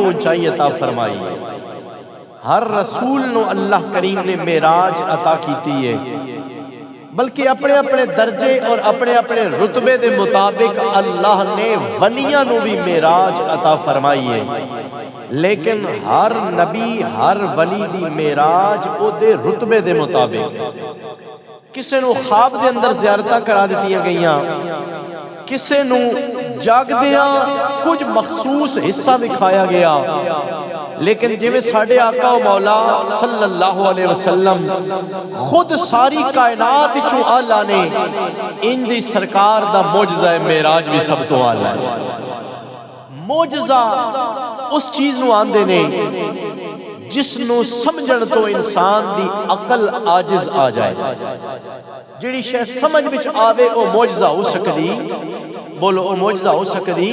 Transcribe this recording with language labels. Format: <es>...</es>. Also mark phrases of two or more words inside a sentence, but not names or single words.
<pa>اونچائی عطا فرمائی ہے، ہر رسول نو اللہ کریم نے معراج عطا کیتی ہے، بلکہ اپنے اپنے درجے اور اپنے اپنے رتبے دے مطابق اللہ نے ولیاں نو بھی معراج عطا فرمائی ہے، لیکن ہر نبی ہر ولی دی معراج او دے رتبے دے مطابق۔ کسے نو خواب دے اندر زیارتاں کرا دیتیاں گئیاں، کسے نو جاگ دیاں کچھ مخصوص حصہ دکھایا گیا، لیکن جویں ساڈے آقا و مولا</pa> <ar>صلی اللہ علیہ وسلم</ar> <pa>خود ساری کائنات وچوں اعلیٰ نے، ان دی سرکار دا معجزہ معراج بھی سب تو اعلیٰ ہے۔ معجزہ اس چیز نو آندے نے جس نو سمجھن تو انسان دی عقل عاجز آ جائے، جڑی شے سمجھ وچ آوے او معجزہ ہو سکدی، بولو او معجزہ ہو سکدی۔</pa>